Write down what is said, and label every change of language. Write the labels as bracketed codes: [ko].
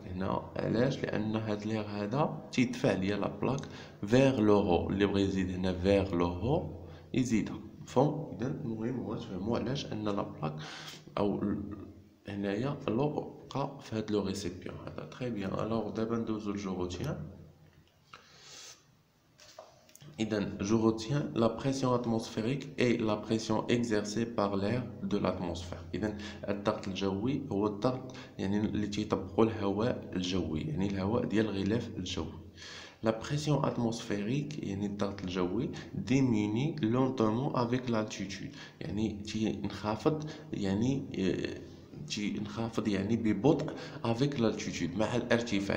[ar] هنا علاش؟ لان هاد لير هذا تيدفع ليا لا بلاك فيغ لو هو، اللي بغى يزيد هنا فيغ لو هو يزيدها. مفهوم؟ اذا المهم هو تفهموا علاش ان لا بلاك او هنايا لو بقى في هاد لو ريسيبيون هذا. تري بيان. الوغ دابا ندوزو لجو روتيان. [fr] Je retiens la pression atmosphérique et la pression exercée par l'air de l'atmosphère. [ar] إذا الضغط الجوي هو الضغط يعني اللي تيطبقوا الهواء الجوي، يعني الهواء ديال الغلاف الجوي. [fr] La pression atmosphérique [ar] يعني الضغط الجوي [fr] diminue lentement avec l'altitude، [ar] يعني تينخفض يعني ببطء [fr] avec l'altitude [ar] مع الارتفاع.